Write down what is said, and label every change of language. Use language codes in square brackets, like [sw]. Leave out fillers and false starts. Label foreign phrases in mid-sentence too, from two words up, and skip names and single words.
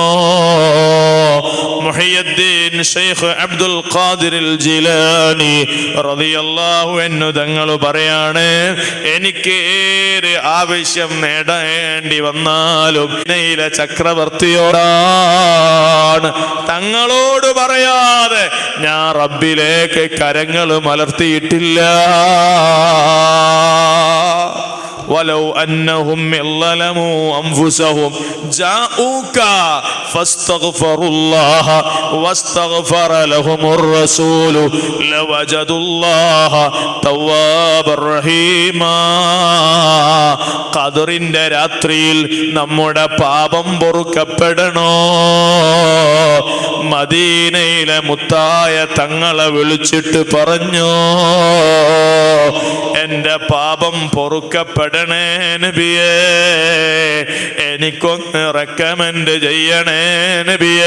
[ml] മുഹയ്യിദ്ദീൻ ശൈഖ് അബ്ദുൽ ഖാദിർ ജിലാനി [ar] رضي الله عنه [ml] തങ്ങൾ പറയാണ്, എനിക്ക് ഏത് ആവശ്യം നേടേണ്ടി വന്നാലും നയിലെ ചക്രവർത്തിയോടാണ്, തങ്ങളോട് പറയാതെ ഞാൻ റബ്ബിലേക്ക് കരങ്ങൾ മലർത്തിയിട്ടില്ല. [ar] ولو أنهم ظلموا أنفسهم جاءوك فاستغفروا الله واستغفر لهم الرسول لوجدوا الله توابا رحيما. [ml] ഖദറിന്റെ രാത്രിയിൽ നമ്മുടെ പാപം പൊറുക്കപ്പെടണോ? മദീനയിലെ മുത്തായ തങ്ങളെ വിളിച്ചിട്ട് പറഞ്ഞു, എൻ്റെ പാപം പൊറുക്കപ്പെടണേ നബിയേ, എനിക്കൊന്ന് റെക്കമെൻഡ് ചെയ്യണേ നബിയേ.